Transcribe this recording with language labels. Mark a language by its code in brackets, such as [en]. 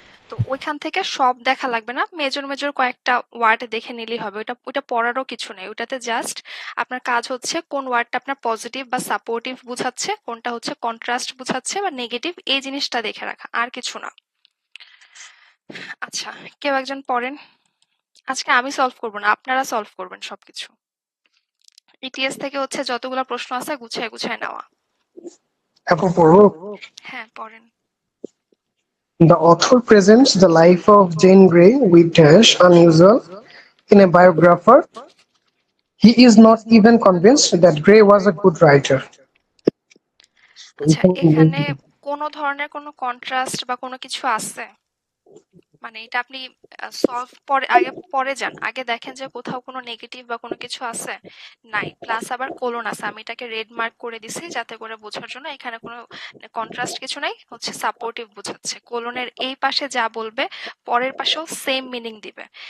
[bn] তো ওইখান থেকে সব দেখা লাগবে না, মেজর মেজর কয়েকটা ওয়ার্ড দেখে নিলেই হবে, ওইটা পড়ারও কিছু নেই, ওটাতে জাস্ট আপনার কাজ হচ্ছে কোন ওয়ার্ডটা আপনার পজিটিভ বা সাপোর্টিভ বুঝাচ্ছে, কোনটা হচ্ছে কন্ট্রাস্ট বুঝাচ্ছে বা নেগেটিভ, এই জিনিসটা দেখে রাখা, আর কিছু না। আচ্ছা, কেউ একজন পড়েন, আজকে আমি সলভ করবো না, আপনারা সলভ করবেন সবকিছু। ইটিএস থেকে হচ্ছে যতগুলো প্রশ্ন আছে গুছায় গুছায় নেওয়া। এখন পড়বো। হ্যাঁ পড়েন। [en] The author presents the life of Jane Grey with dash unusual in a biographer. He is not even convinced that Grey was a good writer. [bn] আচ্ছা, এখানে কোনো ধরনের কোনো কন্ট্রাস্ট বা কোনো কিছু আছে? মানে এটা আপনি সলভ পরে আগে পরে যান, আগে দেখেন যে কোথাও কোনো নেগেটিভ বা কোনো কিছু আছে, নাই, প্লাস আবার কোলন আছে, আমি এটাকে রেড মার্ক করে দিছি যাতে করে বোঝার জন্য, এখানে কোনো কন্ট্রাস্ট কিছু নাই, হচ্ছে সাপোর্টিভ বোঝাচ্ছে, কোলনের এই পাশে যা বলবে পরের পাশেও সেম মিনিং দিবে।